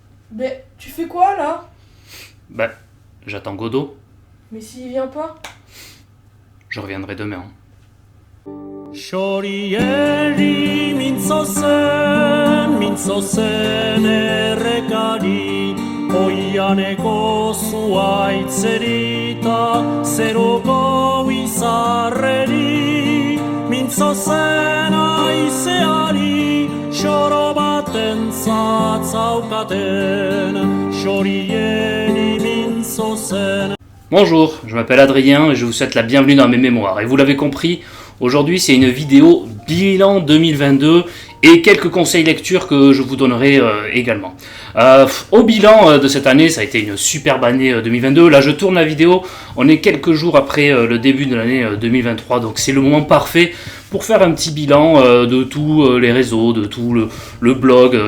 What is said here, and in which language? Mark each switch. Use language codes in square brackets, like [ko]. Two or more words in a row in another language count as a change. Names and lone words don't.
[fr] Ben, tu fais quoi là? Ben, j'attends Godot. Mais s'il vient pas? Je reviendrai demain. [eu] Xorieri mintzozen errekari, oianeko zuaitzerita, zeroko izarreri, mintzozen aizeari, xoro baten zatzaukaten, xorieri mintzozen. [fr] Bonjour, je m'appelle Adrien et je vous souhaite la bienvenue dans mes mémoires. Et vous l'avez compris, aujourd'hui c'est une vidéo bilan 2022 et quelques conseils lecture que je vous donnerai également. Au bilan de cette année, ça a été une superbe année 2022. Là je tourne la vidéo, on est quelques jours après le début de l'année 2023, donc c'est le moment parfait pour faire un petit bilan de tous les réseaux, de tout le blog.